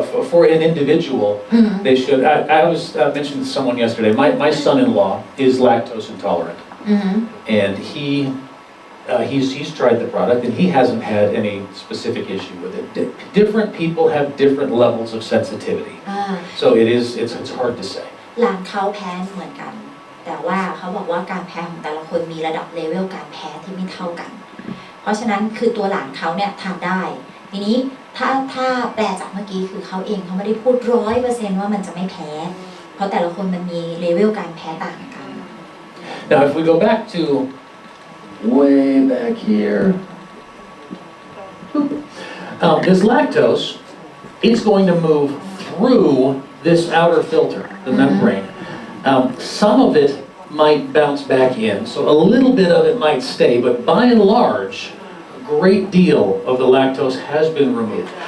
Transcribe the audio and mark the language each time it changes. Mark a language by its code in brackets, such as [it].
[en] for an individual, they should. I was mentioned to someone yesterday. My son-in-law is lactose intolerant, and he's tried the product and he hasn't had any specific issue with it. Different people have different levels of sensitivity, so it's hard to say. [th] หลานเขาแพ้เหมือนกันแต่ว่าเขาบอกว่าการแพ้ของแต่ละคนมีระดับเลเวลการแพ้ที่ไม่เท่ากันเพราะฉะนั้นคือตัวหลานเขาเนี่ยทานได้ทีนี้ถ้าแปลจากเมื่อกี้คือเขาเองเขาไม่ได้พูด100%ว่ามันจะไม่แพ้เพราะแต่ละคนมันมีเลเวลการแพ้ต่างกัน [en] Now, if we go back to way back here, this lactose is going to move through this outer filter, the membrane. Some of it might bounce back in, so a little bit of it might stay, but by and large, a great deal of the lactose has been removed.